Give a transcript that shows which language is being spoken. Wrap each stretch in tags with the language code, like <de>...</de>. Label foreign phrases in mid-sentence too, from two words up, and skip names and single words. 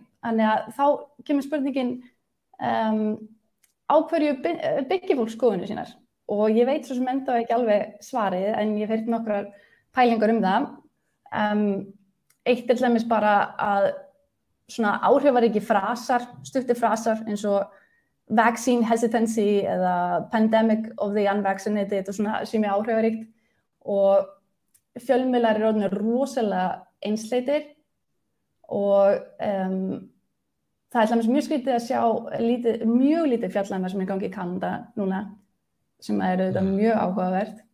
<is>Þannig að þá kemur spurningin á hverju byggir fólk skoðunir sínar. Og ég veit svo sem enda ekki alveg svarið, en ég hef heyrt nokkrar pælingar það. Eitt til dæmis bara að svona áhrifaríki frasar, stuttir frasar eins og</is> <en>vaccine hesitancy</en> <is>eða</is> <en>pandemic of the unvaccinated</en> <is>og svona sem áhrifaríkt og fjölmiðlar eru orðnir rosalega einsleitir og það er mjög skrítið að sjá mjög lítið fjallanna sem gangi í Kanada núna sem auðvitað mjög áhugavert.</is>